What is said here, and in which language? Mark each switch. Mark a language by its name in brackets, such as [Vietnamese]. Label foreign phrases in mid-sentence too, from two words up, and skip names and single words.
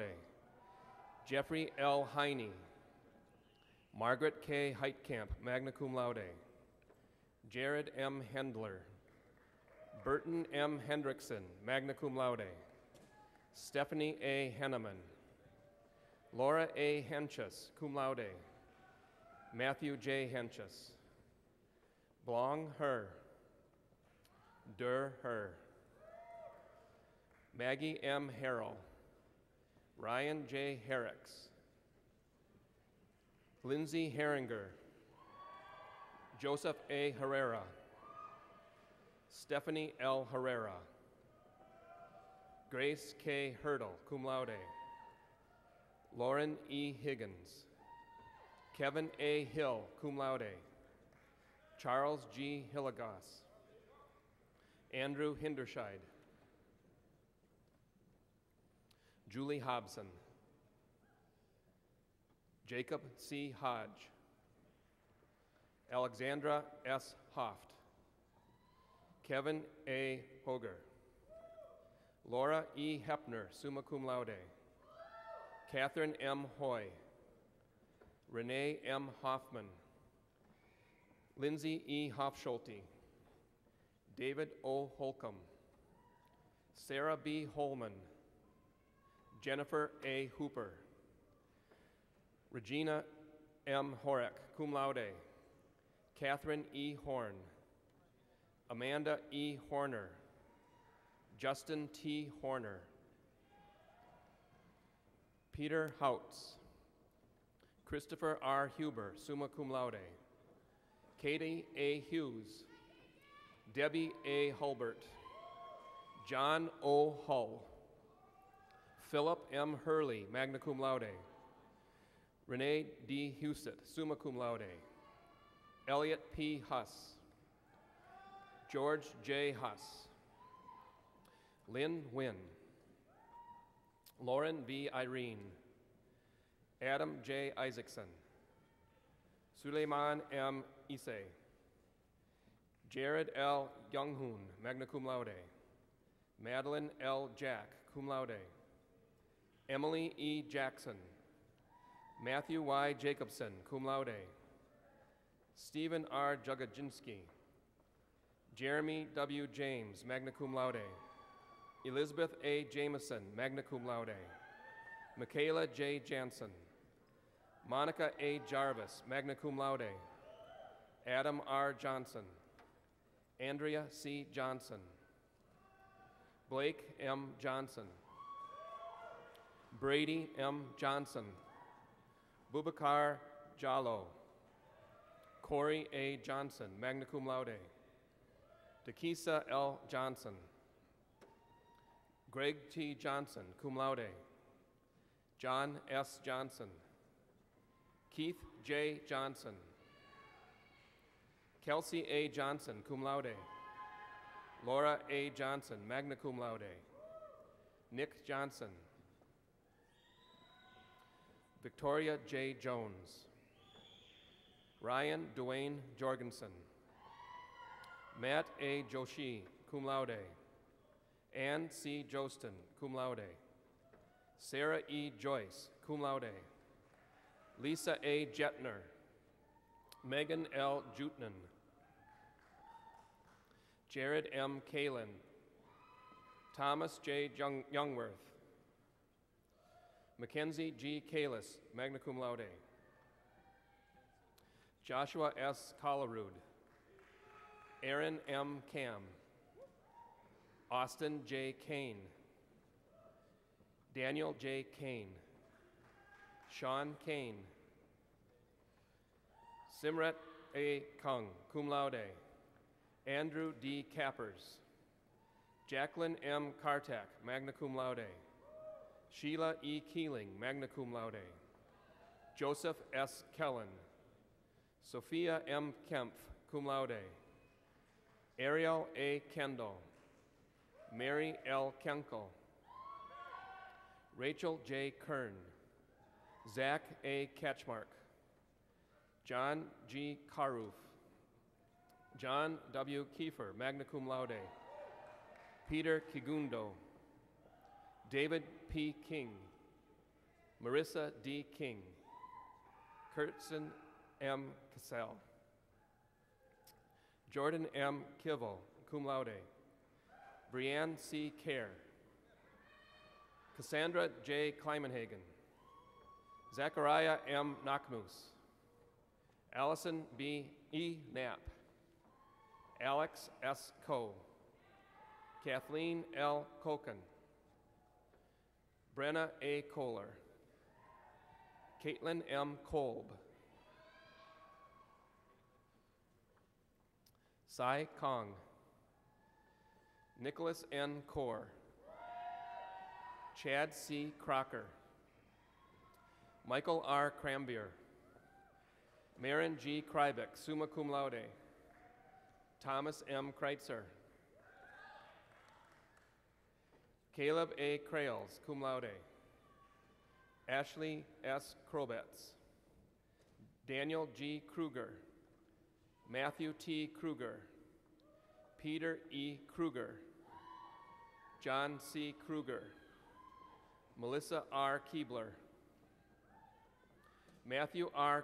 [English] Jeffrey L. Heine. Margaret K. Heitkamp, [Latin] magna cum laude. [English] Jared M. Hendler. Burton M. Hendrickson, [Latin] magna cum laude. [English] Stephanie A. Henneman. Laura A. Henches, [Latin] cum laude. [English] Matthew J. Henches. Blong Her. Der Her. Maggie M. Harrell. Ryan J. Herricks. Lindsay Herringer. Joseph A. Herrera. Stephanie L. Herrera. Grace K. Hurdle, [Latin] cum laude. [English] Lauren E. Higgins. Kevin A. Hill, [Latin] cum laude. [English] Charles G. Hillegas. Andrew Hinderscheid. Julie Hobson. Jacob C. Hodge. Alexandra S. Hoft. Kevin A. Hoger. Laura E. Hepner, [Latin] summa cum laude. [English] Catherine M. Hoy. Renee M. Hoffman. Lindsay E. Hofschulte. David O. Holcomb. Sarah B. Holman. Jennifer A. Hooper. Regina M. Horek, [Latin] cum laude. [English] Catherine E. Horn. Amanda E. Horner. Justin T. Horner. Peter Houts. Christopher R. Huber, [Latin] summa cum laude. [English] Katie A. Hughes. Debbie A. Hulbert. John O. Hull. Philip M. Hurley, [Latin] magna cum laude. [English] Renee D. Husett, [Latin] summa cum laude. [English] Elliot P. Huss. George J. Huss. Lynn Wynn. Lauren V. Irene. Adam J. Isaacson. Suleiman M. Isse. Jared L. Younghoon, [Latin] magna cum laude. [English] Madeline L. Jack, [Latin] cum laude. [English] Emily E. Jackson. Matthew Y. Jacobson, [Latin] cum laude. [English] Stephen R. Jugodzinski. Jeremy W. James, [Latin] magna cum laude. [English] Elizabeth A. Jameson, [Latin] magna cum laude. [English] Michaela J. Jansen. Monica A. Jarvis, [Latin] magna cum laude. [English] Adam R. Johnson. Andrea C. Johnson. Blake M. Johnson. Brady M. Johnson. Bubakar Jallo. Corey A. Johnson, [Latin] magna cum laude. [English] Takisa L. Johnson. Greg T. Johnson, [Latin] cum laude. [English] John S. Johnson. Keith J. Johnson. Kelsey A. Johnson, [Latin] cum laude. [English] Laura A. Johnson, [Latin] magna cum laude. [English] Nick Johnson. Victoria J. Jones. Ryan Dwayne Jorgensen. Matt A. Joshi, [Latin] cum laude. [English] Ann C. Jostin, [Latin] cum laude. [English] Sarah E. Joyce, [Latin] cum laude. [English] Lisa A. Jetner. Megan L. Jutnan. Jared M. Kalin. Thomas J. Youngworth. Mackenzie G. Kalis, [Latin] magna cum laude. [English] Joshua S. Collarud. Aaron M. Cam. Austin J. Kane. Daniel J. Kane. Sean Kane. Simrat A. Kung, [Latin] cum laude. [English] Andrew D. Cappers. Jacqueline M. Kartak, [Latin] magna cum laude. [English] Sheila E. Keeling, [Latin] magna cum laude. [English] Joseph S. Kellen. Sophia M. Kempf, [Latin] cum laude. [English] Ariel A. Kendall. Mary L. Kenkel. Rachel J. Kern. Zach A. Ketchmark, John G. Caroof, John W. Kiefer, [Latin] magna cum laude, [English] Peter Kigundo, David P. King, Marissa D. King, Kurtzen M. Cassell, Jordan M. Kivel, [Latin] cum laude, [English] Brianne C. Kerr, Cassandra J. Kleimenhagen, Zachariah M. Nachmus, Allison B. E. Knapp, Alex S. Coe, Kathleen L. Koken, Brenna A. Kohler, Caitlin M. Kolb, Sai Kong, Nicholas N. Kaur, Chad C. Crocker, Michael R. Crambier, Marin G. Krybeck, [Latin] summa cum laude, [English] Thomas M. Kreitzer, Caleb A. Krales, [Latin] cum laude, [English] Ashley S. Krobetz, Daniel G. Kruger, Matthew T. Kruger, Peter E. Kruger, John C. Kruger, Melissa R. Keebler, Matthew R.